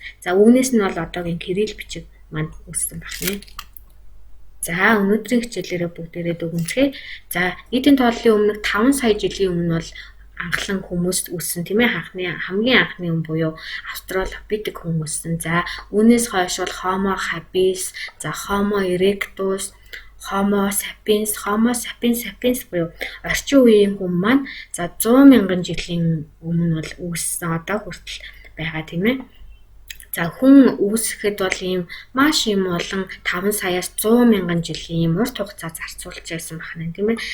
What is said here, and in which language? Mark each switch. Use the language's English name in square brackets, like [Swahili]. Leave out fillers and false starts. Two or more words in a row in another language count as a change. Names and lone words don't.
[Mongolian] За үүнээс нь бол одоогийн кирилл бичиг маань үүссэн байна. За өнөөдрийн хичээлээрээ бүгдээрээ дүгнэхээ. За нийтийн тооллын өмнөх 5 сая жилийн өмнө бол анхлан хүмүүс үүссэн тийм ээ. Хамгийн анхны хүн буюу Австралопитек хүн үүссэн. За үүнээс хойш бол Homo habilis, за Homo erectus, Homo sapiens буюу орчин үеийн хүн маань за 100 мянган жилийн өмнө бол үүссэн одоо хүртэл байгаа тийм ээ. За хүн үүсэхэд бол ийм маш юм олон 5 саяас 100 мянган жилийн урт хугацаа зарцуулж байсан байна тийм ээ.